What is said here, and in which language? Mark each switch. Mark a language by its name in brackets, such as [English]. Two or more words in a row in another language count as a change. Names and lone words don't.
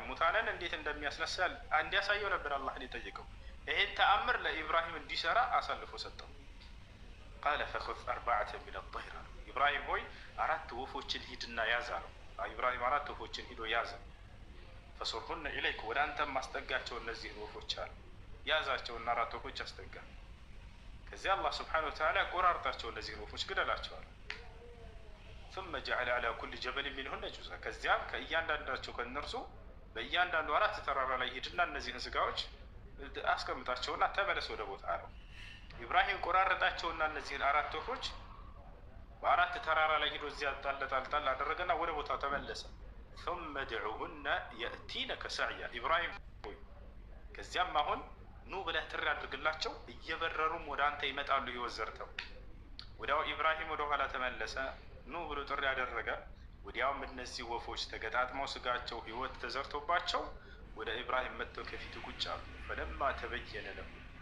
[Amharic] ሙታንን እንዴት እንደሚያስነሳ እንዲያሳየው ነበር አላህን የጠየቀው። ይሄን ተአምር ለኢብራሂም እንዲሰራ አሳልፎ ሰጠው። [Arabic] قال فخذ أربعة من الطير [Amharic] ኢብራሂም ሆይ 4 ወፎችን ሂድና ያዝ አለው። ኢብራሂም 4 ወፎችን ሂዶ ያዘ። [Arabic] فصرهن إليك [Amharic] ወደ አንተም ማስጠጋቸው እነዚህን ወፎች አለ። ያዛቸውና 4 ወፎች አስጠጋ። ከዚያ አላህ [Arabic] سبحانه وتعالى [Amharic] ቆራርጣቸው እነዚህን ወፎች ግደላቸዋል። [Arabic] ثم جعل على كل جبل منهن جزءا [Amharic] ከዚያም ከእያንዳንዳቸው ከነርሱ በእያንዳንዱ 4 ተራራ ላይ ሂድና እነዚህን ስጋዎች አስቀምጣቸውና ተመለስ ወደ ቦታ አለው። ኢብራሂም ቆራረጣቸውና እነዚህን 4 ወፎች በ4 ተራራ ላይ ሂዶ እዚያ ጣል አደረገና ወደ ቦታው ተመለሰ። [Arabic] ثم ادعوهن يأتينك سعيا [Amharic] ኢብራሂም ሆይ ከዚያም አሁን ኑ ብለህ ጥሪ አድርግላቸው እየበረሩም ወደ አንተ ይመጣሉ ይወዘርተው። ወዲያው ኢብራሂም ወደ ኋላ ተመለሰ። ኑ ብሎ ጥሪ ያደረገ። ወዲያውም እነዚህ ወፎች ተገጣጥመው ስጋቸው ህይወት ተዘርቶባቸው ወደ ኢብራሂም መጥተው ከፊቱ ቁጭ አሉ። [Arabic] فلما تبين له